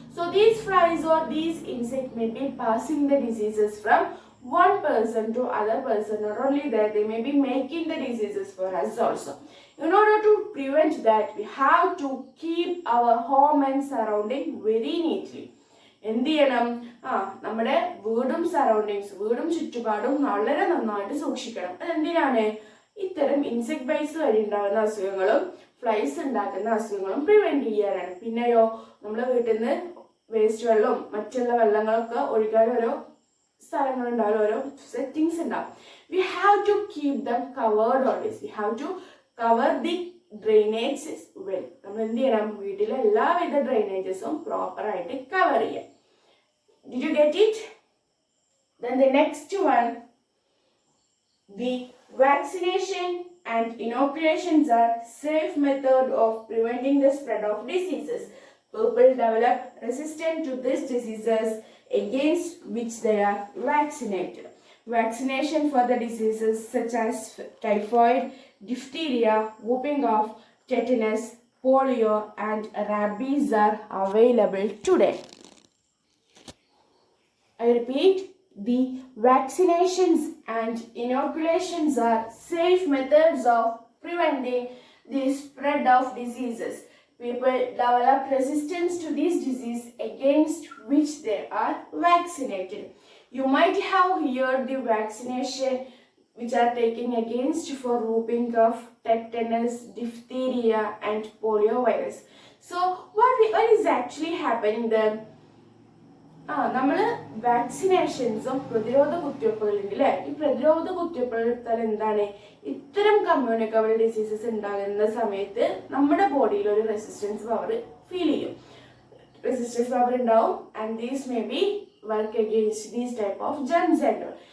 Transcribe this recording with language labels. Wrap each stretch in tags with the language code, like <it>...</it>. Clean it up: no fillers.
<en>So these flies or these insects may be passing the diseases from one person to other person. Not only that, they may be making the diseases for us also. In order to prevent that, we have to keep our home and surrounding very neatly.</en> <ml>എന്ത് ചെയ്യണം, നമ്മുടെ വീടും surroundings, വീടും ചുറ്റുപാടും വളരെ നന്നായിട്ട് സൂക്ഷിക്കണം. അതെന്തിനാണ്, ഇത്തരം ഇൻസെക്ട് ബൈറ്റ്സ് വഴി ഉണ്ടാകുന്ന അസുഖങ്ങളും ഫ്ലൈസ് ഉണ്ടാക്കുന്ന അസുഖങ്ങളും പ്രിവെന്റ് ചെയ്യാനാണ്. പിന്നെയോ, നമ്മുടെ വീട്ടിൽ നിന്ന് വേസ്റ്റ് വെള്ളവും മറ്റുള്ള വെള്ളങ്ങളൊക്കെ ഒഴിക്കാൻ ഓരോ സ്ഥലങ്ങളുണ്ടാവും, ഓരോ സെറ്റിങ്സ് ഉണ്ടാവും.</ml> <en>We have to keep them covered always. We have to cover the drainages well.</en> <ml>നമ്മൾ എന്ത് ചെയ്യണം, വീട്ടിലെ എല്ലാവിധ ഡ്രെയിനേജസും പ്രോപ്പറായിട്ട് കവർ ചെയ്യാം.</ml> <en>Did you get it? Then the next one, the vaccination and inoculations are safe method of preventing the spread of diseases. People develop resistance to these diseases against which they are vaccinated. Vaccination for the diseases such as typhoid, diphtheria, whooping cough, tetanus, polio, and rabies are available today. I repeat, the vaccinations and inoculations are safe methods of preventing the spread of diseases. People develop resistance to this disease against which they are vaccinated. You might have heard the vaccination which are taken against for whooping cough, tetanus, diphtheria, and polio virus. So what is actually happening there?</en> <ml>നമ്മൾ വാക്സിനേഷൻസും പ്രതിരോധ കുത്തിവയ്പ്പുകളുണ്ട് അല്ലേ. ഈ പ്രതിരോധ കുത്തിവയ്പ്പുകൾ എടുത്താൽ എന്താണ്, ഇത്തരം communicable diseases ഉണ്ടാകുന്ന സമയത്ത് നമ്മുടെ ബോഡിയിൽ ഒരു റെസിസ്റ്റൻസ് പവർ ഫീൽ ചെയ്യും, റെസിസ്റ്റൻസ് പവർ ഉണ്ടാവും.</ml> <en>And these may be work against these type of germs and all.</en>